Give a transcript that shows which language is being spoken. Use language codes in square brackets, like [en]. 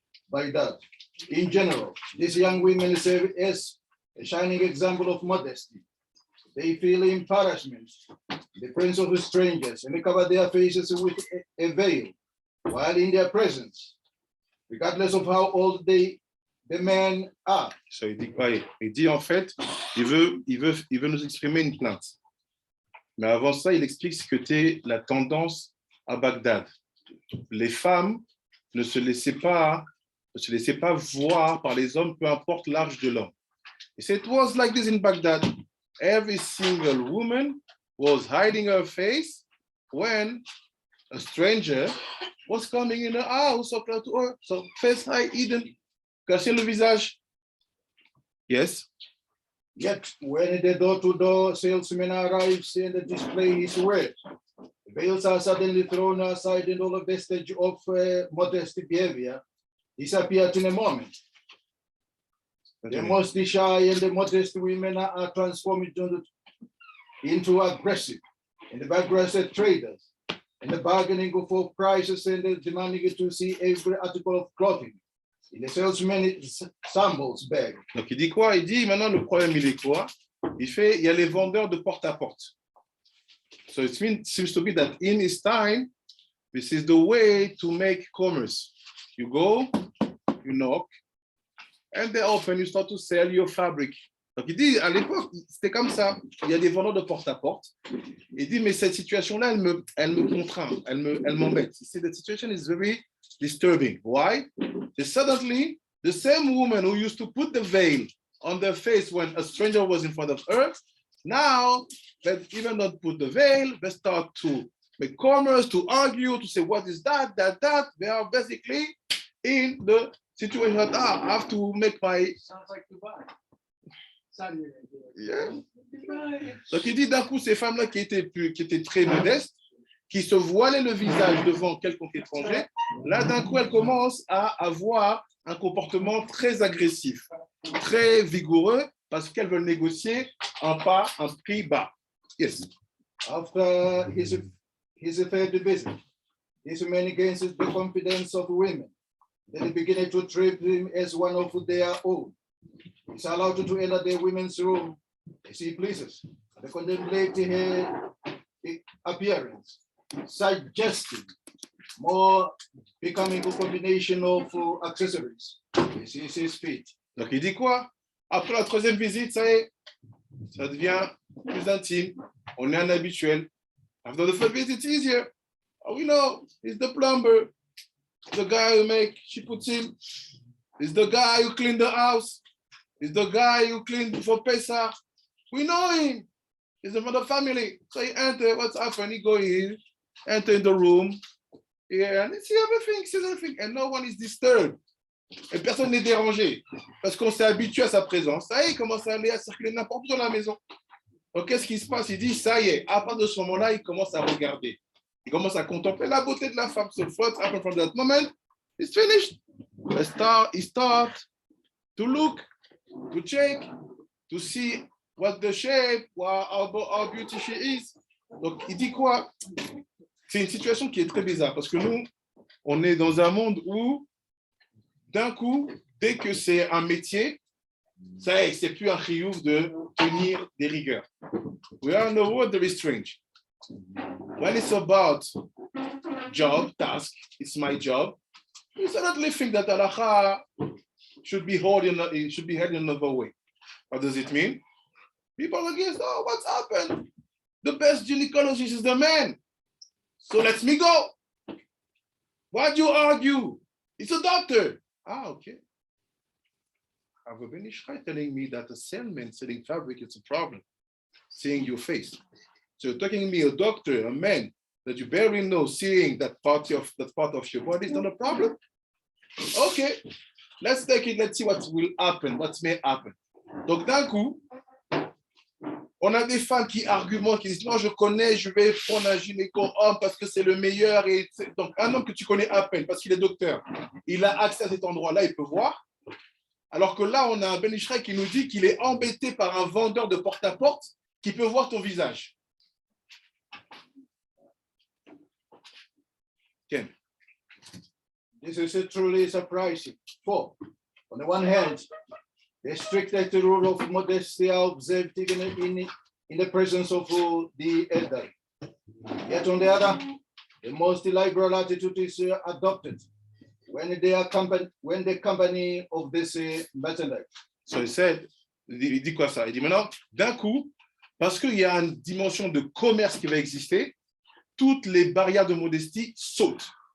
[en] By that, in general, these young women serve as a shining example of modesty. They feel embarrassment in the presence of strangers and they cover their faces with a veil while in their presence, regardless of how old the men are. [fr] So, il dit en fait, il veut nous exprimer une plainte. Mais avant ça, il explique ce que était la tendance à Bagdad. Les femmes ne se laissaient pas voir par les hommes, peu importe l'âge de l'homme. [en] He said it was like this in Baghdad. Every single woman was hiding her face when a stranger was coming in her house or close to her. So face hidden, [fr] cacher le visage. [en] Yes. Yet when the door-to-door salesman arrives and displays his wares, the veils are suddenly thrown aside and all the vestige of modest behavior disappears in a moment. The most shy and the modest women are transformed into aggressive and the aggressive traders and the bargaining for prices and the demanding to see every article of clothing in the salesman's samples bag. [fr] Donc il dit quoi? Il dit maintenant le problème il est quoi? Il y a les vendeurs de porte à porte. [en] So it seems to be that in his time, this is the way to make commerce. You go, you knock, and they open, you start to sell your fabric. [fr] Donc il dit, à l'époque, c'était comme ça. Il y a des vendeurs de porte à porte. Il dit, mais cette situation-là, elle me contraint, elle m'embête. [en] He said, the situation is very disturbing. Why? Because suddenly, the same woman who used to put the veil on their face when a stranger was in front of her, now, they even not put the veil, they start to make commerce, to argue, to say, what is that? They are basically in the situation that I have to make my... Sounds like Dubai. [fr] Yeah. Donc il dit d'un coup, ces femmes-là qui étaient très modestes, qui se voilait le visage devant quelconque étranger, là, d'un coup, elle commence à avoir un comportement très agressif, très vigoureux, parce qu'elle veut négocier un prix bas. [en] Yes. After his third visit, this man gains the confidence of women. Then they begin to treat him as one of their own. He's allowed to enter the women's room as he pleases. They contemplate her appearance, suggesting more becoming a combination of accessories. This is his feet. [fr] Donc, il dit quoi? Après la troisième visite, ça y est, ça devient plus intime. On est un habituel. [en] After the first visit, it's easier. Oh, we know, he's the plumber. The guy who make, she puts him. He's the guy who clean the house. He's the guy who clean for Pesach. We know him. He's from the family. So he enter, what's happened? He go in, enter in the room. Yeah, and he sees everything, and no one is disturbed. [fr] Et personne n'est dérangé. Parce qu'on s'est habitué à sa présence. Ça y est, il commence à aller à circuler n'importe où dans la maison. Donc, qu'est-ce qui se passe? Il dit, ça y est, à partir de ce moment-là, il commence à regarder. Il commence à contempler la beauté de la femme. [en] So what happened from that moment? It's finished. He starts to look, to check, to see what the shape, how beautiful she is. [fr] Donc, il dit quoi? C'est une situation qui est très bizarre parce que nous, on est dans un monde où, d'un coup, dès que c'est un métier, ça y est, c'est plus un chiyuv de tenir des rigueurs. [en] We are in a world very strange. When it's about job, task, it's my job, you suddenly think that halacha should be held in another way. What does it mean? People are against, oh, what's happened? The best gynecologist is the man. So let me go. Why do you argue? It's a doctor. Ah, okay. I have a Ben Ishai telling me that a salesman selling fabric is a problem, seeing your face. So you're talking to me, a doctor, a man that you barely know, seeing that part of your body is not a problem. Okay, let's take it, let's see what will happen, what may happen. [fr] Donc d'un coup, on a des femmes qui argumentent, qui disent non, je connais, je vais prendre un gynéco homme parce que c'est le meilleur. Et donc un homme que tu connais à peine parce qu'il est docteur, il a accès à cet endroit-là, il peut voir. Alors que là, on a un Ben Ishraï qui nous dit qu'il est embêté par un vendeur de porte-à-porte qui peut voir ton visage. [he] Ken. [en] This is truly surprising. For, on the one hand, the strict rule of modesty are observed even in the presence of the elderly. Yet on the other, the most liberal attitude is adopted when the company of this merchandise. So he said, [fr] il dit quoi ça? Il dit maintenant, d'un coup, parce qu'il y a une dimension de commerce qui va exister, toutes les barrières de modestie sautent.